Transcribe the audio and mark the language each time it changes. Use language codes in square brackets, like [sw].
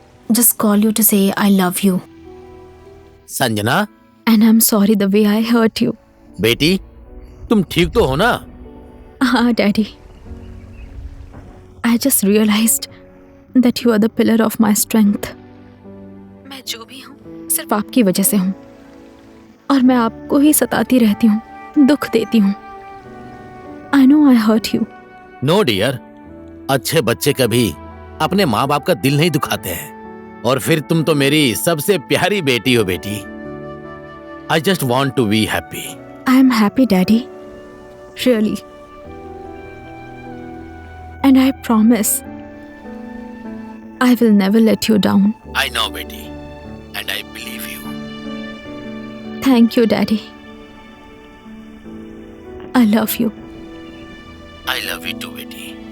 [en] Just call you to say I love you. Sanjana, And I'm sorry the way I hurt you. [hi] बेटी तुम ठीक तो हो ना? हाँ daddy, [en] I just realized that you are the pillar of my strength. [hi] मैं जो भी हूँ सिर्फ आपकी वजह से हूँ, और मैं आपको ही सताती रहती हूँ, दुख देती हूँ। [en] I know I hurt you. [hi] No dear, अच्छे बच्चे कभी अपने माँ बाप का दिल नहीं दुखाते हैं। और फिर तुम तो मेरी सबसे प्यारी बेटी हो बेटी। [en] I just want to be happy. I am happy daddy, really, and I promise I will never let you down. I know, बेटी, and I believe you. Thank you, Daddy. I love you. I love you too, बेटी।